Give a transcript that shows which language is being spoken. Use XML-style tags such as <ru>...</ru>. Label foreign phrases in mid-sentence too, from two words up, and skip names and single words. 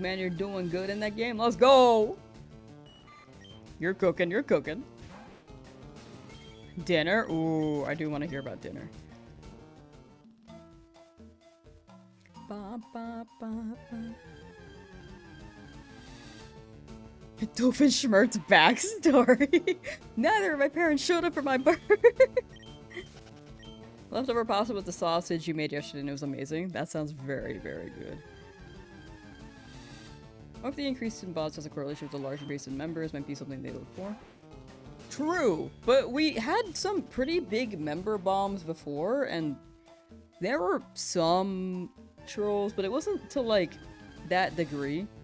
<en>Man, you're doing good in that game. Let's go! You're cooking, you're cooking. Dinner? Ooh, I do want to hear about dinner. Ba, ba, ba, ba. Doofenshmirtz's backstory. Neither of my parents showed up for my birth. Leftover pasta with the sausage you made yesterday and it was amazing. That sounds very, very good. What if the increase in bots has a correlation with the larger base in members? Might be something they look for. True, but we had some pretty big member bombs before, and there were some trolls, but it wasn't to like that degree.</en>